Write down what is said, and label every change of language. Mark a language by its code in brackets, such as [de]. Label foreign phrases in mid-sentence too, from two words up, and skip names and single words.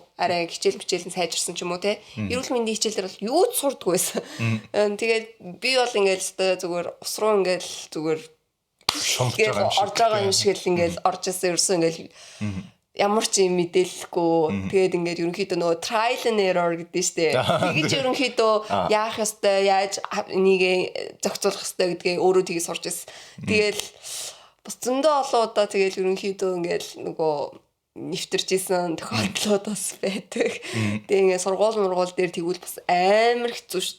[mn] Арай хичээл сайжирсан ч юм уу те. Эрүүл мэндийн хичээлээр бол юу ч сурдаггүй байсан. Тэгээд би бол ингээд зүгээр ус руу ингээд зүгээр орж байгаа юм шиг л ингээд орж ирсэн ерөөсөө ингээд ямар ч юм мэдээлэхгүй. Тэгээд ингээд ерөнхийдөө нөгөө [en] trial and error [mn] гэдэг нь штэ. Тэгэж ерөнхийдөө яах ёстой, яаж энийг зохицуулах ёстой гэдгээ өөрөө тгий сурч ирсэн. Тэгэл бас зөндөө олон удаа тэгэл ерөнхийдөө ингээд нөгөө нэвтэрч исэн тохиолдлууд бас байдаг. Тэгээ ингээд сургууль дээр тэгвэл бас амар хэцүү шүү.